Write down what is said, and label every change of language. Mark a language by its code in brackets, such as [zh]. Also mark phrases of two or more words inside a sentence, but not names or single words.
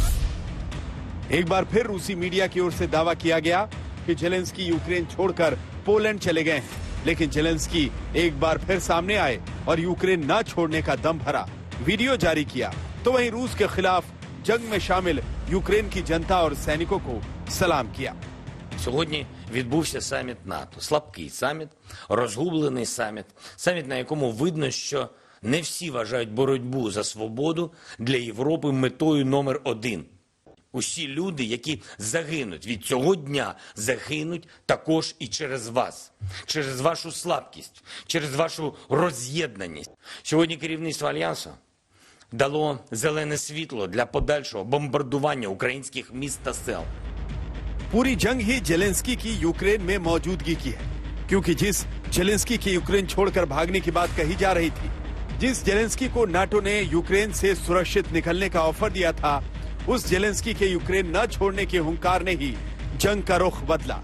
[hi] एक बार फिर रूसी मीडिया की ओर से दावा किया गया कि जेलेंस्की यूक्रेन छोड़कर पोलैंड चले गए हैं, लेकिन जेलेंस्की एक बार फिर सामने आए और यूक्रेन न छोड़ने का दम भरा वीडियो जारी किया। तो वहीं रूस के खिलाफ जंग में शामिल यूक्रेन की जनता और सैनिकों को सलाम किया। [uk] Сьогодні відбувся саміт НАТО. Слабкий саміт, розгублений саміт. Саміт, на якому видно, що не всі вважають боротьбу за свободу для Європи метою номер 1. Усі люди, які загинуть від цього дня, загинуть також і через вас. Через вашу слабкість, через вашу роз'єднаність. Сьогодні керівництво Альянсу дало зелене світло для подальшого бомбардування українських міст та сел. [hi] पूरी जंग ही जेलेंस्की की यूक्रेन में मौजूदगी की है, क्योंकि जिस जेलेंस्की के यूक्रेन छोड़कर भागने की बात कही जा रही थी, जिस जेलेंस्की को नाटो ने यूक्रेन से सुरक्षित निकलने का ऑफर दिया था, उस जेलेंस्की के यूक्रेन न छोड़ने के हुंकार ने ही जंग का रुख बदला।